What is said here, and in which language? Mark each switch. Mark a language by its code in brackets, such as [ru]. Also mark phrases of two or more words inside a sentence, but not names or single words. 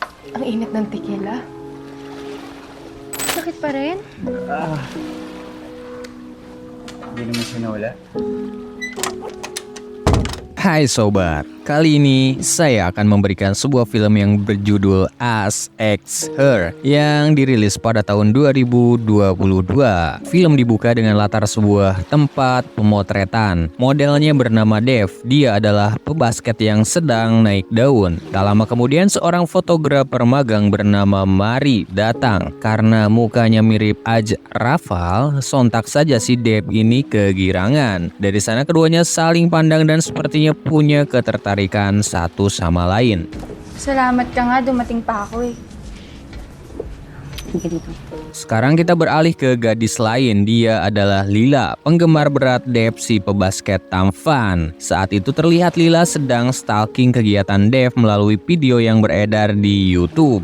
[tl] Ang init ng tequila. Sakit pa rin? Hindi naman siya nawala. [id] Hai sobat, kali ini saya akan memberikan sebuah film yang berjudul Us X Her yang dirilis pada tahun 2022. Film dibuka dengan latar sebuah tempat pemotretan. Modelnya bernama Dev, dia adalah pebasket yang sedang naik daun. Tak lama kemudian seorang fotografer magang bernama Mari datang. Karena mukanya mirip Aj Rafal, sontak saja si Dev ini kegirangan. Dari sana keduanya saling pandang dan sepertinya punya ketertarikan satu sama lain. [tl] Salamat ka nga, dumating pa ako eh. [id] Sekarang kita beralih ke gadis lain, dia adalah Lila, penggemar berat Dev si pebasket tampan. Saat itu terlihat Lila sedang stalking kegiatan Dev melalui video yang beredar di YouTube.